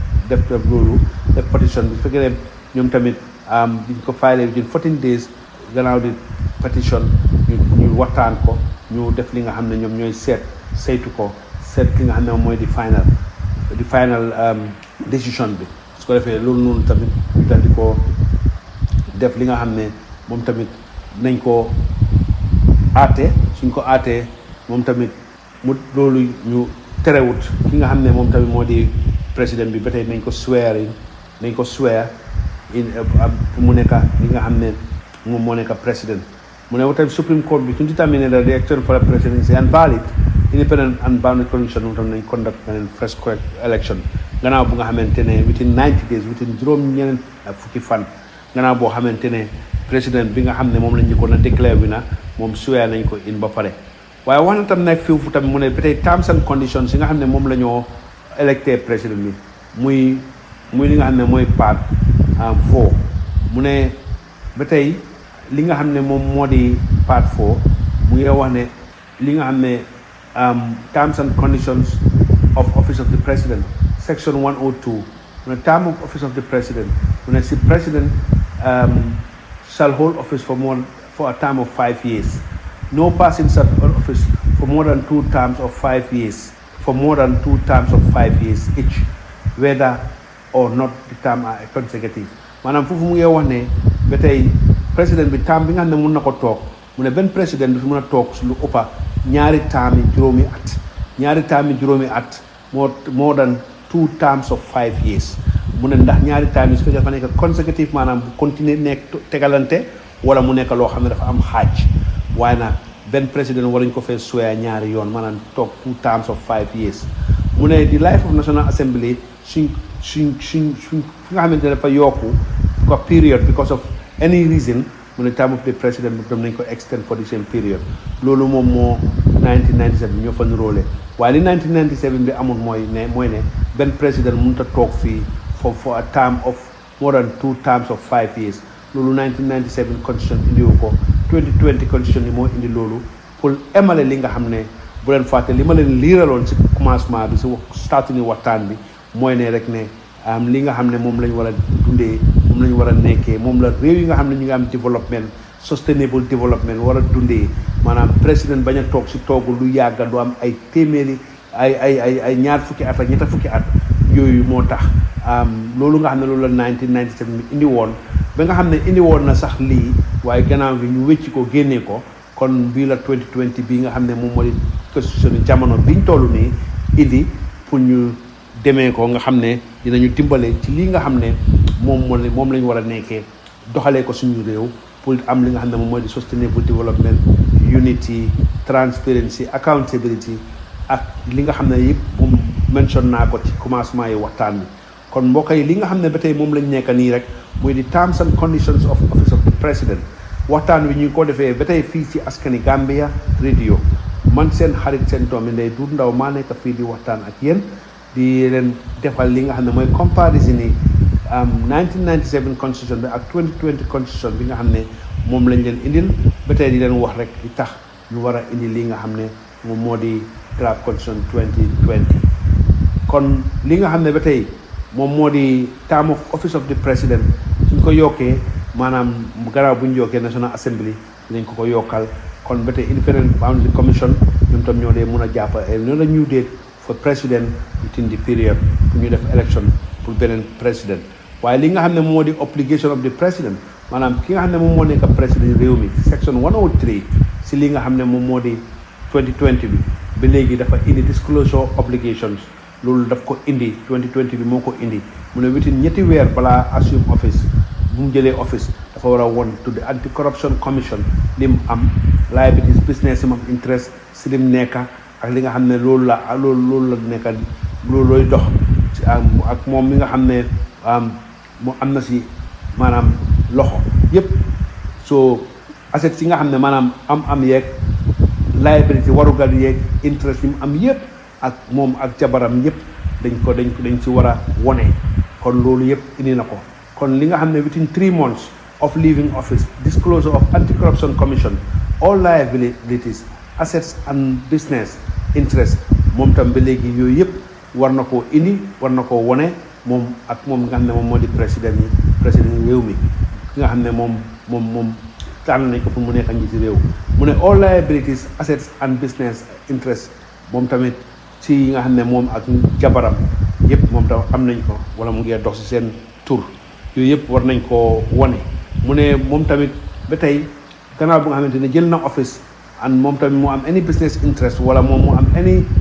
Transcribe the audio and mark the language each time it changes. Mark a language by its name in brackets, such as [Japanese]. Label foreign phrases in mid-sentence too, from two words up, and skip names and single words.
[Wolof] def loolu def petition bi fekkee ne ñoom tamit diñ ko [English] file within 14 days [Wolof] gannaaw di petition ñu waxtaan ko ñu def li nga xam ne ñoom ñooy saytu ko seet li nga xam ne mooy di final décision bi su ko defee loolu noonu tamit ñu daal di ko def li nga xam ne moom tamit nañ ko aate suñ ko aatee moom tamit mu loolu ñu terewut ki nga xam ne moom tamit moo di président bi ba tey nañ ko swear in mu nekk li nga xam ne moom moo nekk président mu ne wa tamit Supreme Court bi suñ [English] determine that the election for the presidency is invalid independent and bounded condition [Wolof] moom tamit nañ conduct beneen [English] fresh correct [Wolof] election gannaaw bu nga xamante ne [English] within 90 days within [Wolof] juróom-ñeneen fukki fan gannaaw boo xamante ne président bi nga xam ne moom lañ njëkkoon a déclare bi na moom swear nañ ko in ba pare waaye wax na tam nekk fii tamit mu ne ba tey [English] terms and conditions [Wolof] yi nga xam ne moom la ñoo électé président bi muy li nga xam ne mooy part 4 mu ne ba tey li nga xam ne moom moo di part 4 mu ngi wax ne li nga xam ne [English] terms and conditions of office of the president section 102 [Wolof] mu ne [English] term of office of the president [Wolof] mu ne si [English] president shall hold office for a term of 5 years. No person shall hold office for more than 2 terms of 5 years, each, whether or not the term are consecutive. [Wolof] Maanaam foofu mu ngi wax ne ba tey président bi term bi nga xam ne mun na ko toog mu ne benn président du fi mën a toog lu ëppa ñaari term yi juróomi at [English] more than 2 terms of 5 years. [Wolof] mu ne ndax ñaari term yi su fekkee dafa nekk consécutif maanaam bu continuer nekk tegalante wala mu nekk loo xam ne dafa am xaaj waaye nag benn président waruñ ko fee swear ñaari yoon maanaam toog [English] 2 terms of 5 years [Wolof] mu ne [English] the life of National Assembly [Wolof] suñ fi nga xamante ne dafa yokku ko [English] period because of any reason [Wolof] mu ne [English] term of the president [Wolof] bi dem nañ ko [English] extend for the same period [Wolof] loolu moom moo 1997 ñoo fa nuróole waaye li 1997 bi amul mooy ne benn président mënut a toog fii [English] for a term of more than 2 terms of 5 years [Wolof] loolu 1997 constitution indiwu ko 2020 constitution yi moo indi loolu pour emale li nga xam ne bu leen fàtte li ma leen liiraloon ci commencement bi si start ni waxtaan bi mooy ne rek ne li nga xam ne moom lañ war a dundee moom lañ war a nekkee moom la réew yi nga xam ne ñu ngi am développement [English] sustainable development [Wolof] war a dundee maanaam président bañ a toog si toogu lu yàgga du am ay téeméeri ay ñaar fukki at ak ñetta fukki at yooyu moo tax loolu nga xam ne loolu la 1997 bi indi woon ba nga xam ne indi woon na sax lii waaye gannaaw gi ñu wécci ko génnee ko kon bii la 2020 bii nga xam ne moom moo di constitution jamono biñ toll nii indi pour ñu demee ko nga xam ne dinañu dimbale ci lii nga xam ne moom lañ war a nekkee doxalee ko suñu réew pour am li nga xam ne moom mooy di [English] sustainable development unity transparency accountability [Wolof] ak li nga xam ne yëpp moom mention naa ko ci commencement yi waxtaan bi kon mbokk yi li nga xam ne ba tey moom lañ nekk nii rek muy di [English] terms and conditions of office of the president [Wolof] waxtaan wi ñu ko defee ba tey fii ci askani Gambia radio man seen xarit seen doomi ndey Dudu Ndaw maa nekk fii di waxtaan ak yéen di leen defal li nga xam ne mooy comparison yi 1997 constitution bi ak 2020 constitution bi nga xam ne moom lañ leen indil ba tey di leen wax rek di tax ñu war a indi li nga xam ne moom moo di [English] draft constitution [Wolof] 2020 kon li nga xam ne ba tey moom moo di [English] term of office of the president [Wolof] suñ ko yokkee maanaam gannaaw bu ñu yokkee National Assembly dinañ ko yokkal kon ba tey [English] independent boundary commission [Wolof] ñoom tam ñoo dee mun a jàpp ñoo la [English] new date for president within the period [Wolof] pour ñu def election pour beneen président waaye li nga xam ne moo di [English] obligation of the president [Wolof] maanaam ki nga xam ne moom moo nekk président réew mi section 103 si li nga xam ne moom moo di 2020 bi ba léegi dafa indi [English] disclosure obligations [Wolof] loolu daf ko indi 2020 bi moo ko indi mu ne within ñetti weer balaa [English] assume office [Wolof] bu mu jëlee office dafa war a won [English] to the anti corruption commission [Wolof] lim am [English] liabilities business [Wolof] am interest si lim nekka ak li nga xam ne loolu la nekka loolu looy dox ci ak moom mi nga xam ne mu am na si maanaam loxo yëpp so assets yi nga xam ne maanaam am yeeg liability warugal yeeg interest yi mu am yëpp ak moom ak jabaram yëpp dañ ci war a wone kon loolu yëpp indi na ko kon li nga xam ne [English] within 3 months of leaving office disclosure of anti-corruption commission all liabilities assets and business interest [Wolof] moom tam ba léegi yooyu yëpp war na koo indi war na koo wone moom ak moom nga xam ne moom moo di président réew mi ki nga xam ne moom tànn nañ ko pour mu nekk njiiti réew mu ne [English] all liabilities assets and business interests [Wolof] moom tamit ci yi nga xam ne moom ak jabaram yëpp moom tam am nañ ko wala mu ngi dox ci seen tur yooyu yëpp war nañ koo wone mu ne moom tamit ba tey gannaaw bu nga xamante ne jël na [English] office and [Wolof] moom tamit mu am [English] any business interest [Wolof] wala moom mu am any